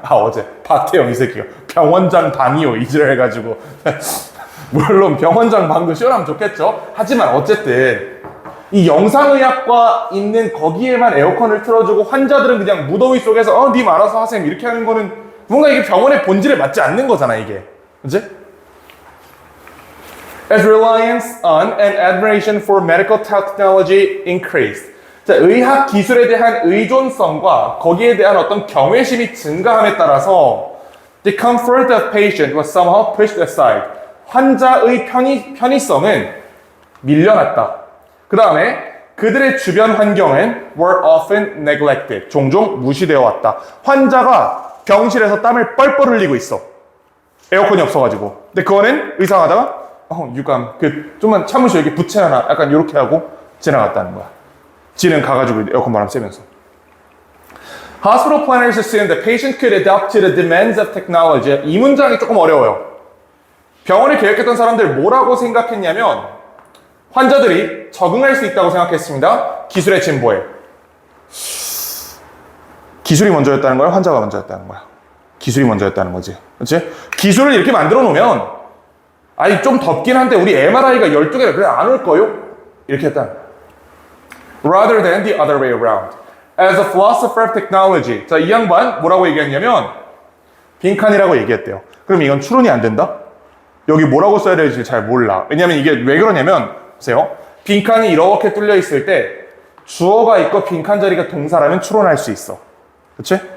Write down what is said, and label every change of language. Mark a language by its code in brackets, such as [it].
[ko] 아, 어제 박태영 이 새끼가 병원장 방이요 이지랄 해가지고 물론 병원장 방도 시원하면 좋겠죠. 하지만 어쨌든 이 영상의학과 있는 거기에만 에어컨을 틀어주고 환자들은 그냥 무더위 속에서 님 알아서 하세요 이렇게 하는 거는 뭔가 이게 병원의 본질에 맞지 않는 거잖아 이게. 그치? [en] As reliance on and admiration for medical technology increased. [ko] 자, 의학 기술에 대한 의존성과 거기에 대한 어떤 경외심이 증가함에 따라서 [en] the comfort of patient was somehow pushed aside. [ko] 환자의 편의성은 밀려났다. 그 다음에 그들의 주변 환경은 [en] were often neglected. [ko] 종종 무시되어 왔다. 환자가 병실에서 땀을 뻘뻘 흘리고 있어. 에어컨이 없어가지고. 근데 그거는 의사가 하다가 유감, 좀만 참으시오. 이렇게 부채나 약간 이렇게 하고 지나갔다는 거야. 지는 가가지고 에어컨 바람 쐬면서. [en] Hospital planners assumed the patient could adapt to the demands of technology. [ko] 이 문장이 조금 어려워요. 병원을 계획했던 사람들 뭐라고 생각했냐면 환자들이 적응할 수 있다고 생각했습니다. 기술의 진보에. 기술이 먼저였다는 거야? 환자가 먼저였다는 거야? 기술이 먼저였다는 거지. 그렇지? 기술을 이렇게 만들어 놓으면 아니 좀 덥긴 한데 우리 MRI가 12개라 그래 안 올 거요? 이렇게 했다는 거야. [en] Rather than the other way around. As a philosopher of technology. [ko] 자, 이 양반 뭐라고 얘기했냐면 빈칸이라고 얘기했대요. 그럼 이건 추론이 안 된다? 여기 뭐라고 써야 될지 잘 몰라. 왜냐면 이게 왜 그러냐면 보세요. 빈칸이 이렇게 뚫려 있을 때 주어가 있고 빈칸 자리가 동사라면 추론할 수 있어. 그치?